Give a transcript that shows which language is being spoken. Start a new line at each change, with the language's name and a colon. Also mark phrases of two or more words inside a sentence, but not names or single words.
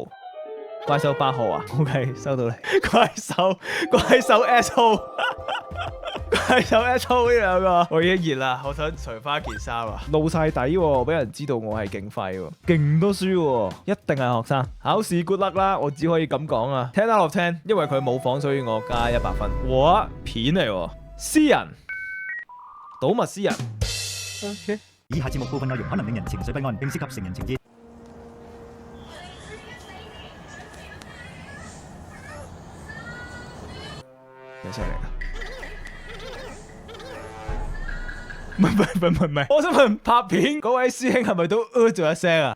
Cantonese: 怪獸8號啊 ，OK 收到你。怪獸 S 號，怪獸 S 號呢兩個，我已經熱啦，我想除翻件衫啊，露晒底喎，俾人知道我係勁廢喎，勁多書喎，一定係學生。考試
English: good luck
Cantonese: 啦，我只可以咁講啊。
English: 10 out of 10，
Cantonese: 因為佢冇房，所以我加100分。哇，片嚟喎，詩人，賭物詩人。OK。以下節目部分內容可能令人情緒不安，並涉及成人情節。有聲嚟㗎？唔係，我想問拍片嗰位師兄係咪都咗一聲啊？